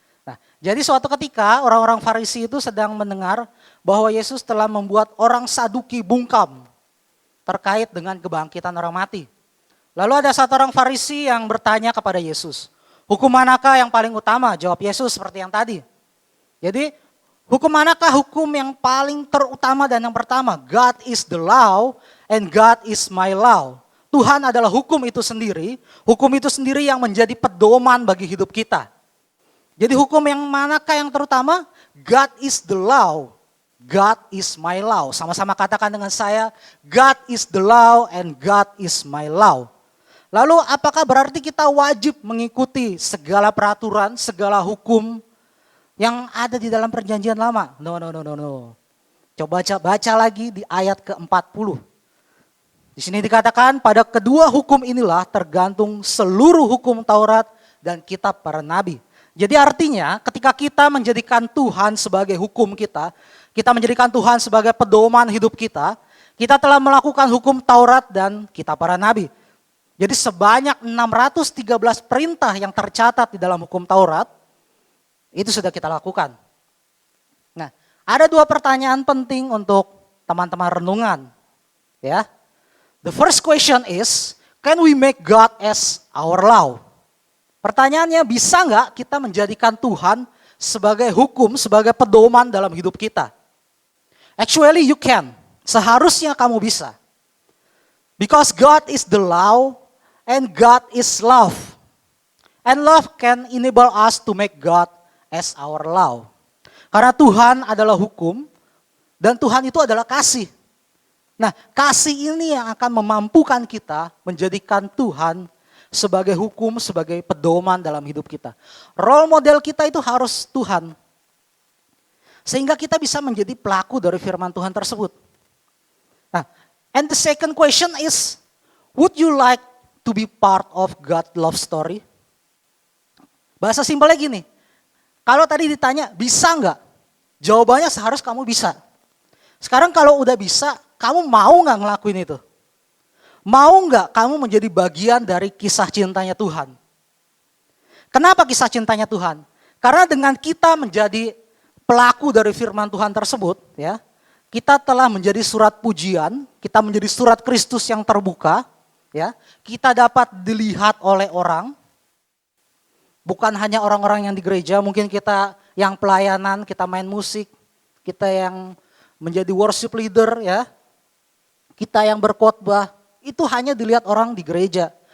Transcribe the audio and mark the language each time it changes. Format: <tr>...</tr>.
<id>Nah, jadi suatu ketika orang-orang Farisi itu sedang mendengar bahwa Yesus telah membuat orang Saduki bungkam terkait dengan kebangkitan orang mati. Lalu ada satu orang Farisi yang bertanya kepada Yesus, hukum manakah yang paling utama? Jawab Yesus seperti yang tadi. Jadi hukum manakah hukum yang paling terutama dan yang pertama?</id> <en>God is the law and God is my law.</en> <id>Tuhan adalah hukum itu sendiri yang menjadi pedoman bagi hidup kita. Jadi hukum yang manakah yang terutama?</id> <en>God is the law, God is my law.</en> <id>Sama-sama katakan dengan saya,</id> <en>God is the law and God is my law.</en> <id>Lalu apakah berarti kita wajib mengikuti segala peraturan, segala hukum yang ada di dalam perjanjian lama?</id> <en>No.</en> <id>Coba baca lagi di ayat ke-40. Di sini dikatakan pada kedua hukum inilah tergantung seluruh hukum Taurat dan kitab para nabi. Jadi artinya ketika kita menjadikan Tuhan sebagai hukum kita menjadikan Tuhan sebagai pedoman hidup kita telah melakukan hukum Taurat dan kitab para nabi. Jadi sebanyak 613 perintah yang tercatat di dalam hukum Taurat, itu sudah kita lakukan. Nah, ada 2 pertanyaan penting untuk teman-teman renungan. Ya.</id> <en>The first question is, can we make God as our law?</en> <id>Pertanyaannya, bisa nggak kita menjadikan Tuhan sebagai hukum, sebagai pedoman dalam hidup kita?</id> <en>Actually you can,</en> <id>seharusnya kamu bisa.</id> <en>Because God is the law and God is love. And love can enable us to make God as our law.</en> <id>Karena Tuhan adalah hukum dan Tuhan itu adalah kasih. Nah, kasih ini yang akan memampukan kita menjadikan Tuhan sebagai hukum, sebagai pedoman dalam hidup kita. Role model kita itu harus Tuhan. Sehingga kita bisa menjadi pelaku dari firman Tuhan tersebut.</id> <en>Nah, and the second question is, would you like to be part of God's love story?</en> <id>Bahasa simpelnya gini, kalau tadi ditanya bisa nggak? Jawabannya seharus kamu bisa. Sekarang kalau udah bisa, kamu mau nggak ngelakuin itu? Mau nggak kamu menjadi bagian dari kisah cintanya Tuhan? Kenapa kisah cintanya Tuhan? Karena dengan kita menjadi pelaku dari firman Tuhan tersebut, ya, kita telah menjadi surat pujian, kita menjadi surat Kristus yang terbuka, ya, kita dapat dilihat oleh orang, bukan hanya orang-orang yang di gereja, mungkin kita yang pelayanan, kita main musik, kita yang menjadi worship leader, ya, kita yang berkhotbah, itu hanya dilihat orang di gereja.</id>